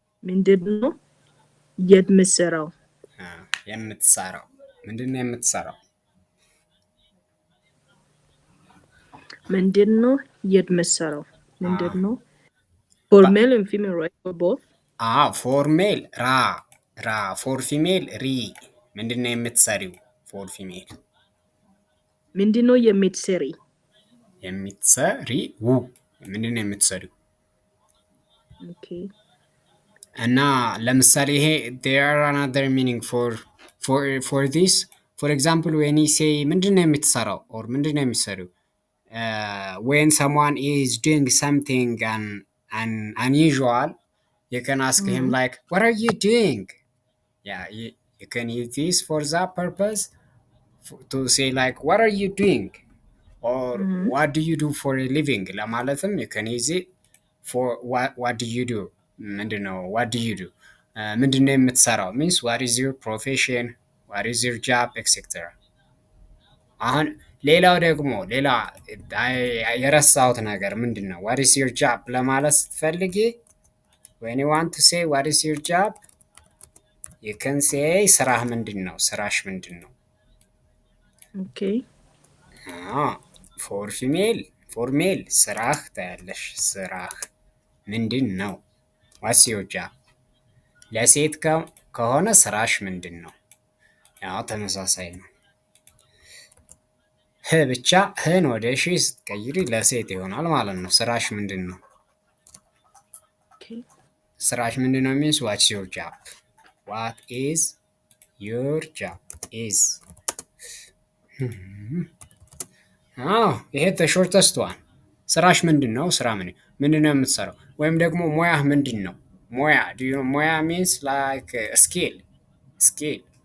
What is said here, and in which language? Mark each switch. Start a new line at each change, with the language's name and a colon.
Amharic: ምንድነው የምትሰራው? የምትሰራው ምንድነው የምትሰራው? ምንድነው የምትሰራው? ምንድነው?
English: For male and female, right? For both? ፎር ሜል ራ ፎር ፊሜል ሪ
Amharic: ምንድነው የምትሰሪው?
English: ፎር ፊሜል
Amharic: ምንድነው የምትሰሪ? የምትሰሪው ምንድነው የምትሰሪው?
English: Okay.
Amharic: እና ለምሳሌ ይሄ
English: there are another meaning for this. For example when you say
Amharic: ምንድነው የምትሰራው
English: or
Amharic: ምንድነው የምትሰሪው?
English: When someone is doing something unusual, you can ask him like, what are you doing? Yeah, you can use this for that purpose to say like, what are you doing? Or what do you do for a living? ለማለትም you can use it for what do you do? ምንድነው what do you do?
Amharic: ምንድነው የምትሰራው
English: means what is your profession? What is your job? etc.
Amharic: አሁን ሌላው ደግሞ ሌላ የረሳሁት ነገር ምንድን ነው?
English: what is your job
Amharic: ለማለት ስትፈልጊ
English: when you want to say what is your job you can say
Amharic: ስራህ ምንድን ነው? ስራሽ ምንድን ነው?
English: Okay. ፎር ሜል
Amharic: ስራህ ታያለሽ። ስራህ ምንድን ነው?
English: what's your job?
Amharic: ለሴት ከሆነ ስራሽ ምንድን ነው? ያው ተመሳሳይ ነው። ብቻ ህን ወደ ሺ ስትቀይሪ ለሴት ይሆናል ማለት ነው። ስራሽ ምንድን ነው?
English: Okay.
Amharic: ስራሽ ምንድን ነው
English: means what's your job? What is your job?
Amharic: is ይሄ the ዋን ስራሽ ምንድን ነው? ስራ ምንድን ነው የምትሰራው? ወይም ደግሞ ሙያህ ምንድን ነው?
English: ሙያ ሙያ means like skill.